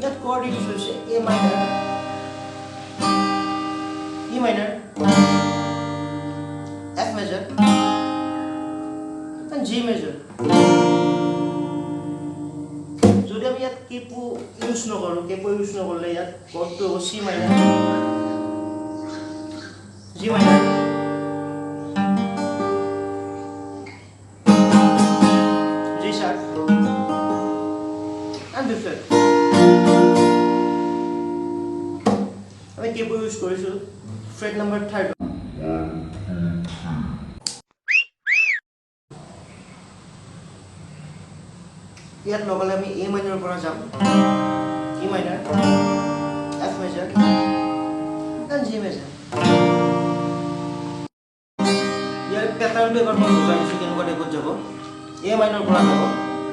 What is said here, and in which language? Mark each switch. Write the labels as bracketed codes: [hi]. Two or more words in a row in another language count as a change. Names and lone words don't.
[en] chord is A minor, E minor, F major, and G major. [as] যদি আমি ইয়াত [en] capo use [as] নকৰো [en] capo use [as] নকৰলে ইয়াত কৰ্ডটো হ'ব [en] C minor, G minor, G sharp, and B flat. [as] আমি [en] capo use [as] কৰিছো [en] fret number 3rd. [as] ইয়াত লগালে আমি [en] A minor [as] পৰা যাম, [en] E minor, F major, and G major. [as] ইয়াৰ প্যাটাৰ্নটো এবাৰ মই বুজাইছো কেনেকুৱা টাইপত যাব। [en] A minor [as] পৰা যাব